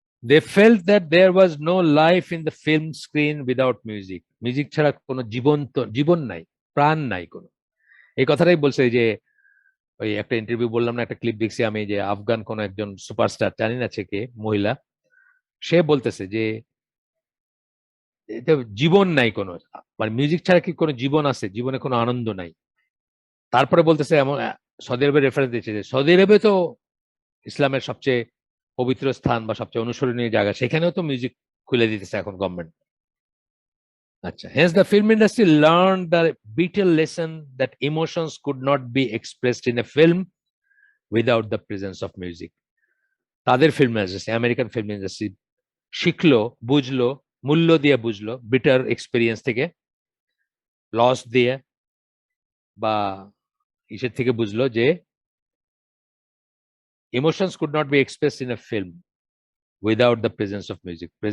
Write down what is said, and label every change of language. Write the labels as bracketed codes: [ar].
[en] They felt that there was no life in the film screen without music. [bn] Music ছাড়া কোনো জীবন নাই, প্রাণ নাই কোনো। এই কথাটাই বলছে যে ওই একটা ইন্টারভিউ বললাম না, একটা ক্লিপ দেখছি আমি, যে আফগান কোন একজন সুপারস্টার, জানি না সে কে, মহিলা, সে বলতেছে যে এটা জীবন নাই কোনো, মানে মিউজিক ছাড়া কি কোনো জীবন আছে, জীবনে কোনো আনন্দ নাই। তারপরে বলতেছে এমন, সৌদি আরবের রেফারেন্স দিচ্ছে যে সৌদি আরবে তো ইসলামের সবচেয়ে পবিত্র স্থান বা সবচেয়ে অনুসরণীয় জায়গা, সেখানেও তো মিউজিক খুলে দিতেছে এখন গভর্নমেন্ট। [en] আচ্ছা, hence the film industry learned the vital lesson that emotions could not be expressed in a film without the presence of music. [bn] তাদের film industry, American film industry শিখলো, বুঝলো, মূল্য দিয়ে বুঝলো, বিটার এক্সপিরিয়েন্স থেকে, লস দিয়ে, বা ইসের থেকে বুঝলো যে [en] Emotions could not be expressed in a film without the presence of music.